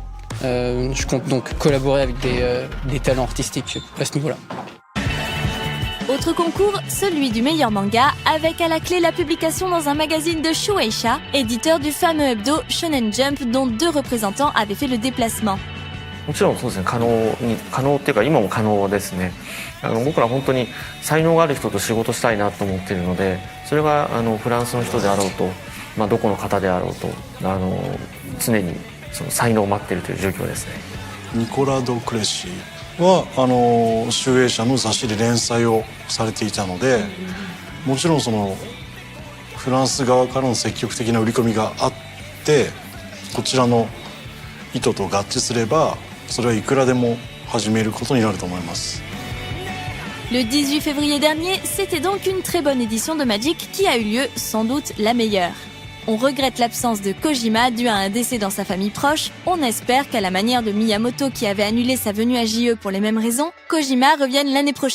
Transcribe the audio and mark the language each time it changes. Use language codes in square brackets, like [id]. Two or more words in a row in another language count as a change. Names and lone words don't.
[fr] Je compte donc collaborer avec des talents artistiques à ce niveau-là. Autre concours, celui du meilleur manga, avec à la clé la publication dans un magazine de Shueisha, éditeur du fameux hebdo Shonen Jump dont 2 représentants avaient fait le déplacement. [ja] もちろんそうですね、可能っていうか今も可能ですね。僕ら本当に才能がある人と仕事したいなと思っているので、それがフランスの人であろうと、どこの方であろうと、常にその才能を待っているという状況ですね。ニコラ・ド・クレシは集英社の雑誌で連載をされていたので、もちろんそのフランス側からの積極的な売り込みがあって、こちらの意図と合致すれば、それはいくらでも始めることになると思います。 [fr] Le 18 février dernier, c'était donc une très bonne édition de Magic qui a eu lieu, sans doute la meilleure. On regrette l'absence de Kojima dû à un décès dans sa famille proche. On espère qu'à la manière de Miyamoto qui avait annulé sa venue à JE pour les mêmes raisons, Kojima revienne l'année prochaine.